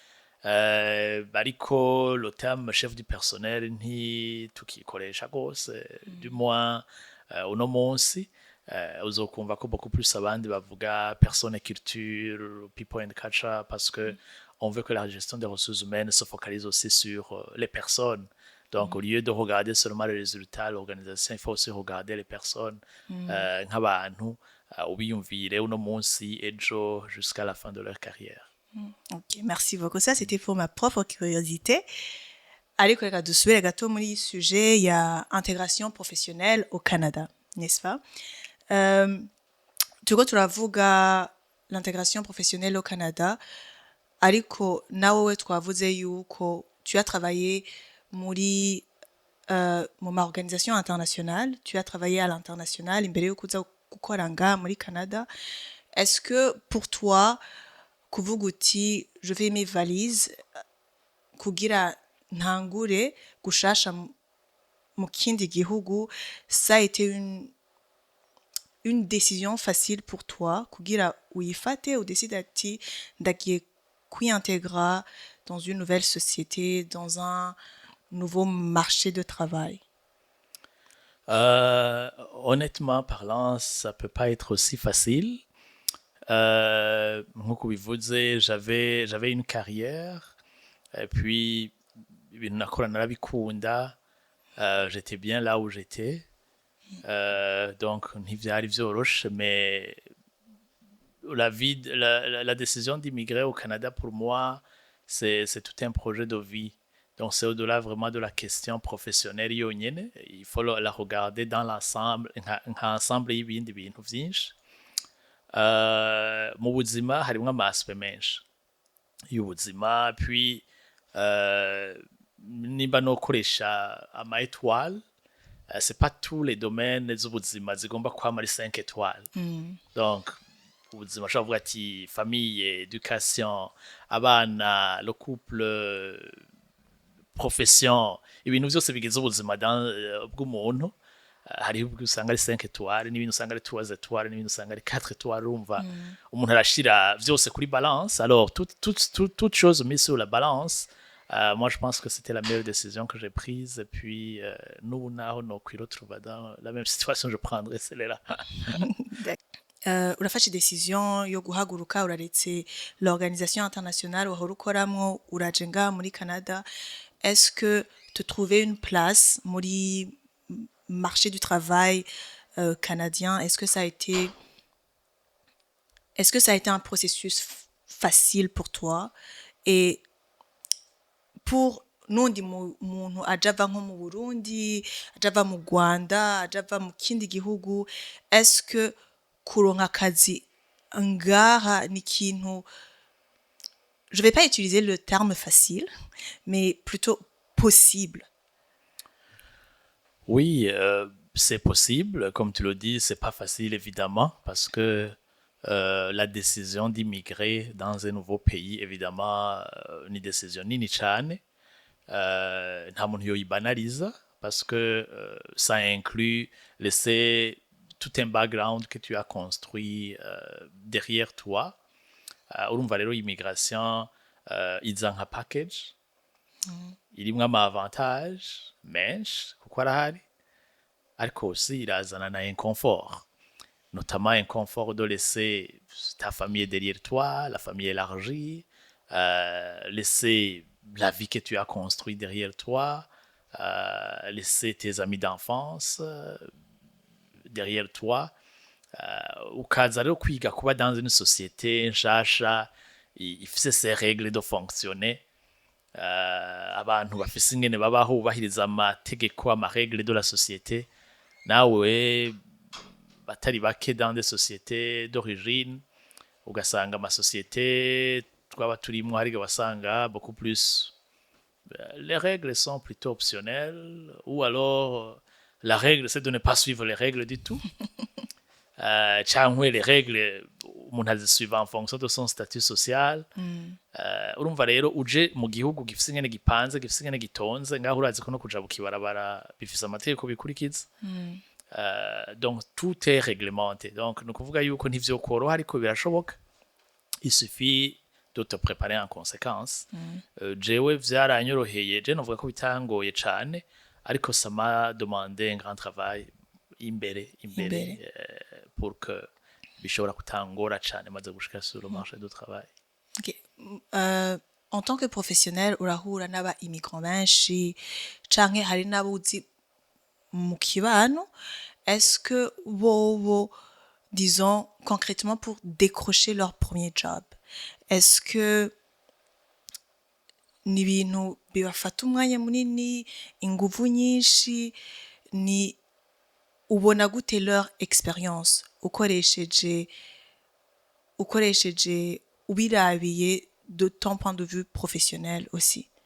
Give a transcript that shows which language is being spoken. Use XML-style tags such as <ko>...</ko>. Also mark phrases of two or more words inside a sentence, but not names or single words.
<fr>Ariko le terme chef du personnel</fr> <rn>ntitukikoresha rwose,</rn> <fr>du moins</fr> <rn>uno munsi uzokumva ko</rn> <fr>beaucoup plus</fr> <rn>abandi bavuga</rn> <fr>personne et culture,</fr> <en>people and culture,</en> <fr>parce que on veut que la gestion des ressources humaines se focalise aussi sur les personnes. Donc, au lieu de regarder seulement les résultats, l'organisation, il faut aussi regarder les personnes,</fr> <rn>nk'abantu ubiyumvire uno munsi, ejo,</rn> <fr>jusqu'à la fin de leur carrière. Ok, merci beaucoup. Ça, c'était pour ma propre curiosité.</fr> <rn>Ariko reka dusubire gato muri sujet ya</rn> <fr>intégration professionnelle au Canada, n'est-ce pas?</fr> <rn>Turiko turavuga</rn> <fr>l'intégration professionnelle au Canada,</fr> <rn>ariko nawe twavuze yuko</rn> <fr>tu as travaillé</fr> <rn>muri mu ma</rn> <fr>organisation internationale, tu as travaillé à l'international</fr> <rn>imbere yo kuza gukora nga muri Canada.</rn> <fr>Est-ce que pour toi</fr> <rn>kuvuga uti</rn> <fr>je fais mes valises</fr> <rn>kugira ntangure gushasha mu kindi gihugu,</rn> <fr>ça a été une décision facile pour toi</fr> <rn>kugira uyifate</rn> <fr>ou décide</fr> <rn>ati ndagiye kwiyintégra</rn> <fr>dans une nouvelle société, dans un nouveau marché de travail? Honnêtement parlant, ça peut pas être aussi facile.</fr> <rn>Nk'uko bivuze,</rn> <fr>j'avais une carrière, et puis</fr> <rn>ibintu nakora narabikunda,</rn> <fr>j'étais bien là où j'étais, donc</fr> <rn>ntivyari vyoroshe,</rn> <fr>mais la décision d'immigrer au Canada pour moi, c'est tout un projet de vie. Donc c'est au-delà vraiment de la question professionnelle yonyene, il faut la regarder dans l'ensemble, ensemble</fr> <rn>y'ibindi bintu vyinshi. Mu buzima harimwo amaspe menshi y'ubuzima, puis nimba nokoresha ama étoile,</rn> <fr>c'est pas tous les domaines</fr> <rn>z'ubuzima zigomba kwama ari 5 étoiles. Donc ubuzima ushobora kuvuga ati famille, éducation, abana,</rn> <fr>le couple, profession,</fr> <rn>ibintu vyose bigize ubuzima bw'umuntu. Hariho ubwo usanga ari 5 étoiles, n'ibintu usanga ari 3 étoiles, n'ibintu usanga ari 4 étoiles. Urumva umuntu arashira vyose kuri balance.</rn> <fr>Alors toute chose mise sur la balance, moi je pense que c'était la meilleure décision que j'ai prise, et puis nous</fr> <rn>naho no kwiretrouva</rn> <fr>dans la même situation, je prendrais celle-là.</fr> <rn>Urafashe décision yo guhaguruka uraretse</rn> <fr>l'organisation internationale</fr> <rn>wahora ukoramwo uraje nga muri Canada.</rn> <fr>Est-ce que te trouver une place muri marché du travail canadien, est-ce que ça a été un processus facile pour toi? Et pour</fr> <rn>n'undi muntu aja ava nko mu Burundi, aja ava mu Rwanda, aja ava mu kindi gihugu,</rn> <fr>est-ce que</fr> <rn>kuronka akazi ngaha ni ikintu,</rn> <fr>je vais pas utiliser le terme facile, mais plutôt possible? Oui, c'est possible. Comme tu le dis, c'est pas facile évidemment, parce que la décision d'immigrer dans un nouveau pays, évidemment,</fr> <rn>ni décision ni cane. nta muntu yoyibanaliza</rn> <fr>parce que ça inclut laisser tout un background que tu as construit derrière toi.</fr> <rn>Urumva rero immigration iza nka package irimwo ama avantage menshi kuko arahari ariko aussi irazana na inconfort,</rn> <fr>notamment inconfort de laisser ta famille derrière toi, la famille élargie, laisser la vie que tu as construite derrière toi, laisser tes amis d'enfance derrière toi,</fr> <rn>ukaza rero kwiga kuba</rn> <fr>dans une société</fr> <rn>nshasha ifise</rn> <fr>ses règles de fonctionner,</fr> <rn>abantu bafise ingene babaho bubahiriza amategeko amaregle</rn> <fr>de la société,</fr> <rn>nawe batari bake</rn> <fr>dans des sociétés d'origine</fr> <rn>ugasanga amasosiyete twaba turimwo hariga wasanga</rn> <fr>beaucoup plus les règles sont plutôt optionnelles ou alors la règle c'est de ne pas suivre les règles du tout. Canke les règles</fr> <rn>umuntu azisuiva</rn> <fr>en fonction de son statut social.</fr> <rn>Urumva rero uje mu gihugu gifise ingene gipanze gifise ingene gitonze ngaho urazi ko no kuja bukibarabara bifise amategeko bikurikiza.</rn> <fr>Donc tout est réglementé, donc</fr> <rn>ni kuvuga yuko ntivyokoroha ariko birashoboka,</rn> <fr>il suffit de te préparer en conséquence.</fr> <rn>Jewe vyaranyoroheye, je novuga ko bitangoye cane ariko</rn> <fr>ça m'a demandé un grand travail</fr> <rn>imbere</rn> <fr>pour que</fr> <rn>bishobora kutangora cane maze gushika</rn> <fr>sur le marché du travail.</fr> <rn>Okay.</rn> <fr>En tant que professionnel</fr> <rn>urahura n'aba immigrants benshi canke hari n'abuzi mu kibano,</rn> <fr>est-ce que bobo, disons concrètement pour décrocher leur premier job, est-ce que</fr> <rn>ni ibintu bibafata umwanya munini, inguvu nyinshi, ni ubona gute</rn> <fr>leur expérience</fr> <rn>ukoresheje ubirabiye</rn> <fr>de ton point de vue professionnel aussi?</fr>